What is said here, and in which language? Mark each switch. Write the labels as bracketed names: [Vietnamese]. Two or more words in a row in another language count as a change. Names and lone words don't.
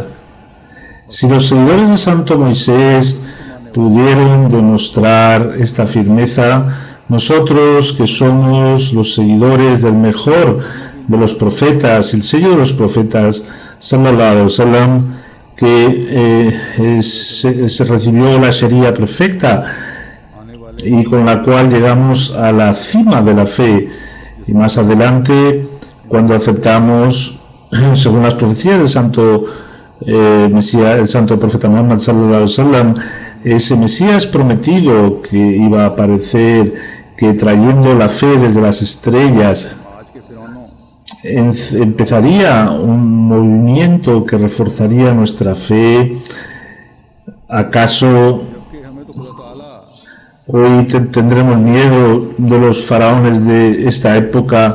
[Spanish] Si los seguidores de Santo Moisés pudieron demostrar esta firmeza, nosotros que somos los seguidores del mejor de los profetas, el sello de los profetas, [Arabic] صلى الله عليه وسلم, [Spanish] que se recibió la Sharia perfecta y con la cual llegamos a la cima de la fe, y más adelante cuando aceptamos, según las profecías del santo Mesías, el santo profeta Muhammad [Arabic] صلى الله عليه وسلم, [Spanish] ese Mesías prometido que iba a aparecer, que trayendo la fe desde las estrellas empezaría un movimiento que reforzaría nuestra fe. ¿Acaso hoy tendremos miedo de los faraones de esta época?